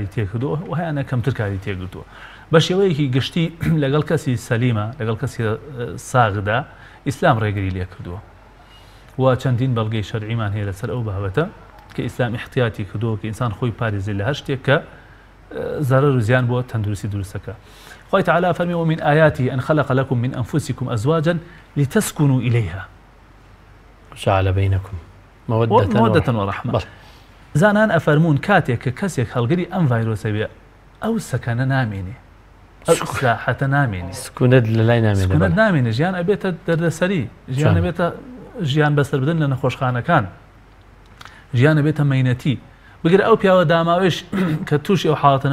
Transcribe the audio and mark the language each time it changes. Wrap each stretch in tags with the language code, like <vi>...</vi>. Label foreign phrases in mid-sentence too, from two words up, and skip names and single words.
<ckb>تێکردووە و هیانە کەمتر کاری تێکردووە بە شێوەیەکی گشتی لەگەڵ کەسی سەلیمە لەگەڵ کەسی ساغدا ئیسلام ڕێگری لێ کردووە و چەندین بەڵگەی شەرعیمان هەیە لەسەر ئەو بابەتە کە ئیسلام احتیاتی کردووە کە ئینسان خۆی پارێزی لە هەر شتێک کە زەرەر و زیان بۆ تەندروستی دروستەکە خوای تعالی فەرمی</ckb> <ar>ومن آیاته أن خلق لكم من أنفسكم أزواجا لتسكنوا إليها جعل بينكم مودة ورحمة</ar> <ckb>زانان ئەفەرمون کاتێک کە کەسێک هەڵگری ئەم ڤایرۆسە بێ ئەو سەکەنە نامێنێ ئەو ئیسلاحەتە نامێنێ سکونەت لەلای نامێنێ ژیان ئەبێتە دەردەسەری ژیان ئەبێتە ژیان بەسەر بدن لە نەخۆشخانەکان ژیان ئەبێتە مەینەتی بگرە ئەو پیاوە داماوێش کە تووشی ئەو حاڵەتە</ckb>